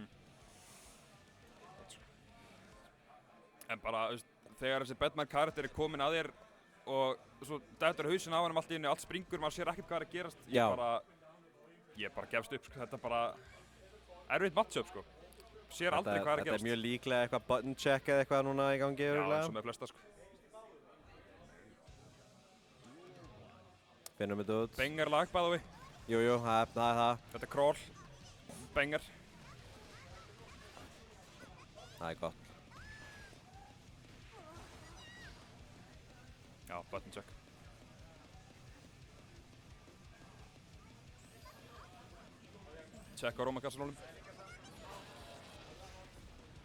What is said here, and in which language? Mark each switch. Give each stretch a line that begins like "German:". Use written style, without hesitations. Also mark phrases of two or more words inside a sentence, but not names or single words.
Icelandic: En bara, þegar þessi Batman karakter er komin að þér og svo dettur hausinn á hann allt í einu, allt springur, maður sér ekkert hvað er að gerast. Ég bara gefst upp, sko, þetta er bara erfitt matchup sko. Sér aldrei hvað er að gerast. Þetta er mjög líklega eitthvað
English: button check
Icelandic: eða eitthvað núna í gangi örugglega. Já, eins og með flesta sko. Finnum þetta út. Banger lag
English: by the way.
Icelandic: Jú, það er það. Þetta er crawl. Banger. Það er gott. Já,
English: button check.
Icelandic: Check á Róma kassanólum.